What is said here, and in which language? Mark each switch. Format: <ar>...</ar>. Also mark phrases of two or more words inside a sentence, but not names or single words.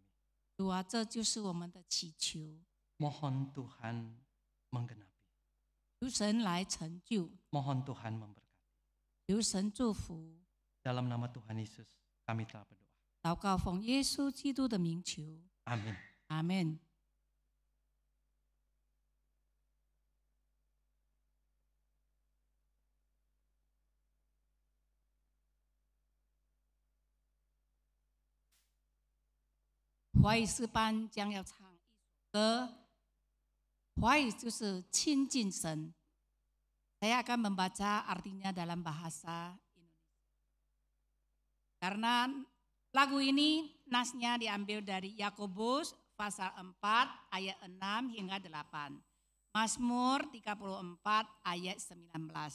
<zh>主啊，这就是我们的祈求，</zh> <id>Mohon Tuhan menggenapi.</id> <zh>求神来成就，</zh> <id>Mohon Tuhan memberkati.</id> <zh>求神祝福。</zh> <id>Dalam nama Tuhan Yesus kami telah berdoa.</id> <zh>祷告奉耶稣基督的名求，</zh> <id>Amin.</id> <zh>阿门。华语诗班将要唱一首歌，华语就是亲近神。</zh> <id>Saya akan membaca artinya dalam bahasa Indonesia. Karena lagu ini nasnya diambil dari Yakobus pasal 4 ayat 6 hingga 8. Mazmur 34 ayat 19.</id>